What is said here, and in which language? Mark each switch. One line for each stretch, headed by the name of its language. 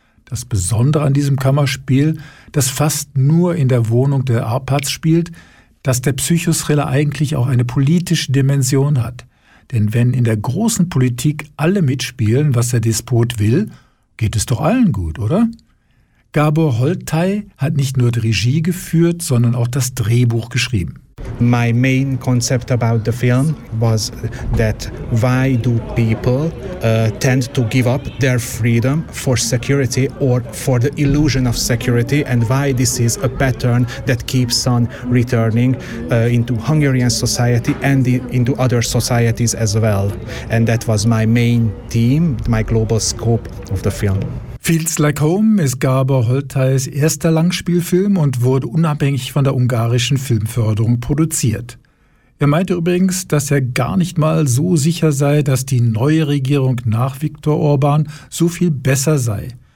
German: Das Besondere an diesem Kammerspiel, das fast nur in der Wohnung der Arpads spielt, dass der Psychothriller eigentlich auch eine politische Dimension hat. Denn wenn in der großen Politik alle mitspielen, was der Despot will, geht es doch allen gut, oder? Gábor Holtay hat nicht nur die Regie geführt, sondern auch das Drehbuch geschrieben.
English: My main concept about the film was that why do people tend to give up their freedom for security or for the illusion of security and why this is a pattern that keeps on returning into Hungarian society and into other societies as well. And that was my main theme, my global scope of the film.
German: Feels Like Home ist Gábor Holtays erster Langspielfilm und wurde unabhängig von der ungarischen Filmförderung produziert. Er meinte übrigens, dass er gar nicht mal so sicher sei, dass die neue Regierung nach Viktor Orbán so viel besser sei.